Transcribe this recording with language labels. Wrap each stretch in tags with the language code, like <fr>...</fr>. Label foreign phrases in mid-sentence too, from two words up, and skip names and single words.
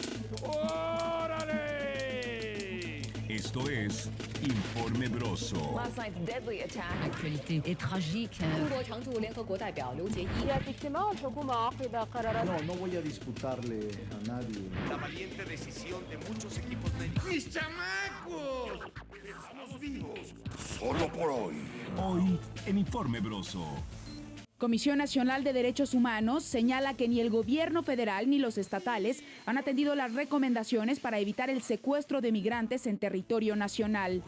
<es>¡Órale! Esto es Informe Broso.</es> <en>Last night's deadly attack.</en> <fr>L'actualité est tragique.</fr> <zh>中国常驻联合国代表刘结一</zh> <es>No voy a disputarle a nadie. La valiente decisión de muchos equipos médicos. ¡Mis chamacos! ¡Estamos vivos! Solo por hoy. Hoy en Informe Broso. Comisión Nacional de Derechos Humanos señala que ni el gobierno federal ni los estatales han atendido las recomendaciones para evitar el secuestro de migrantes en territorio nacional.</es>